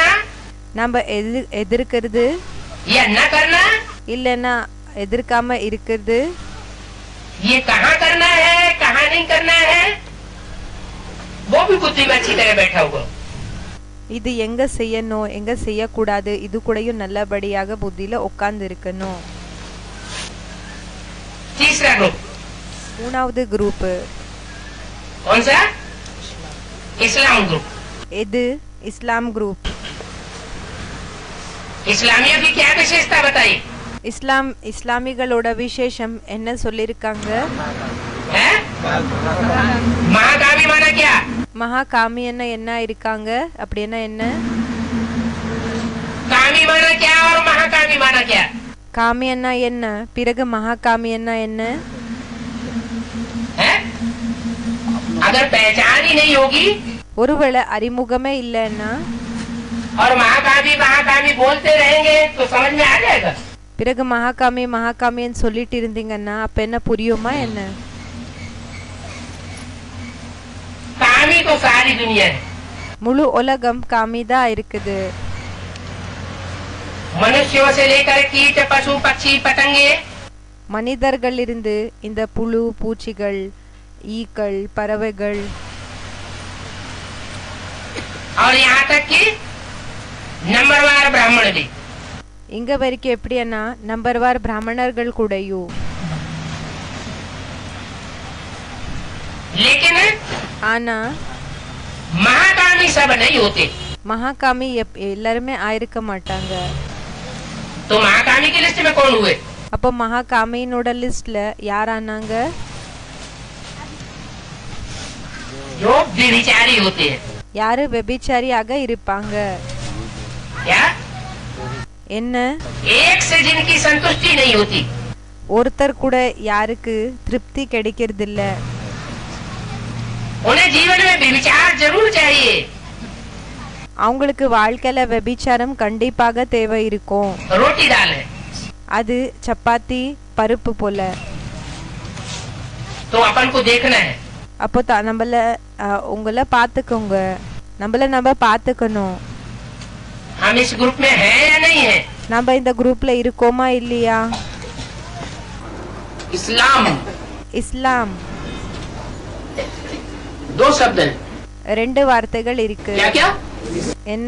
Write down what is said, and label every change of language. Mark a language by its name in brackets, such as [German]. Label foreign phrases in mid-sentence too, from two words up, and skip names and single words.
[Tamil] நம்ம எதிர்க்கிறது [Hindi] या न करना, [Tamil] இல்லைன்னா எதிர்க்காம இருக்கிறது, [Hindi] ये कहाँ करना है कहाँ नहीं करना है, वो भी बुद्धि में अच्छी तरह बैठा हुआ. [Tamil] இது எங்க செய்யணும் எங்க செய்யக்கூடாது இது கூடயும் நல்லபடியாக புத்தியில உட்கார்ந்து இருக்கணும். [Hindi] तीसरा ग्रुप [Tamil] மூணாவது குரூப் [Hindi] कौन सा? इस्लाम ग्रुप. [Tamil] எது? இஸ்லாம் குரூப். [Hindi] इस्लामियों की क्या विशेषता बताई? [Tamil] இஸ்லாமிகளோட விசேஷம் என்ன சொல்லிருக்காங்க? [Hindi] है महाकामी माना क्या? [Tamil] மகா காமியன்னா என்ன இருக்காங்க? அப்படின்னா என்ன? [Hindi] कामी माना क्या और महाकामी माना क्या? [Tamil] காமியன்னா என்ன? பிறகு மகா காமியன்னா என்ன? [Hindi] है अगर पहचान ही नहीं होगी [Tamil] ஒருவேளை அறிமுகமே இல்லைன்னா [Hindi] और महाकामी बोलते रहेंगे तो समझ में आ जाएगा. [Tamil] பிறகு மகாகாமின்னு சொல்லிட்டு இருந்தீங்கன்னா அப்ப என்ன புரியுமா என்ன? [Hindi] कामी तो सारी दुनिया है. [Tamil] முழு உலகம் காமிதா இருக்குது. [Hindi] मनुष्यों से लेकर कीट पशु पक्षी पतंगे [Tamil] மனிதர்கள் இருந்து இந்த புழு பூச்சிகள் ஈக்கள் பறவைகள் [Hindi] और यहाँ तक कि नंबरवार ब्राह्मण भी. [Tamil] இங்க வரைக்கும் எப்படின்னா நம்பர்வார் பிராமணர்கள் கூடயும். [Hindi] लेकिन [Tamil] ஆனா [Hindi] महाकामी सब नहीं होते. [Tamil] மகாகாமி எல்லாருமே ஆயிருக்க மாட்டாங்க. [Hindi] तो महाकामी की लिस्ट में कौन हुए? [Tamil] அப்போ மகாகாமியினோட லிஸ்ட்ல யார் ஆனாங்க? [Hindi] जो व्यभिचारी होते हैं. [Tamil] யாரு வெபிச்சாரியாக இருப்பாங்க? [Hindi] क्या? [Tamil] என்ன? [Hindi] एक से जिनकी संतुष्टि नहीं होती. [Tamil] ஒருத்தர் கூட யாருக்கு திருப்தி கிடைக்கிறது இல்ல. [Hindi] उन्हें जीवन में व्यभिचार जरूर चाहिए. [Tamil] அவங்களுக்கு வாழ்க்கையில வெபிச்சாரம் கண்டிப்பாக தேவை இருக்கும். [Hindi] रोटी दाल है [Tamil] அது சப்பாத்தி பருப்பு போல. [Hindi] तो अपन को देखना है. [Tamil] அப்போ நம்மள உங்களை பாத்துக்கோங்க. நம்ம பாத்துக்கணும். [Hindi] हम इस ग्रुप में हैं या नहीं है? [Tamil] நம்ம இந்த குரூப்ல இருக்கோமா இல்லையா? [Hindi] इस्लाम [Tamil] இஸ்லாம் [Hindi] दो शब्द हैं. [Tamil] ரெண்டு வார்த்தைகள் இருக்கு. [Hindi] क्या क्या? [Tamil] என்ன?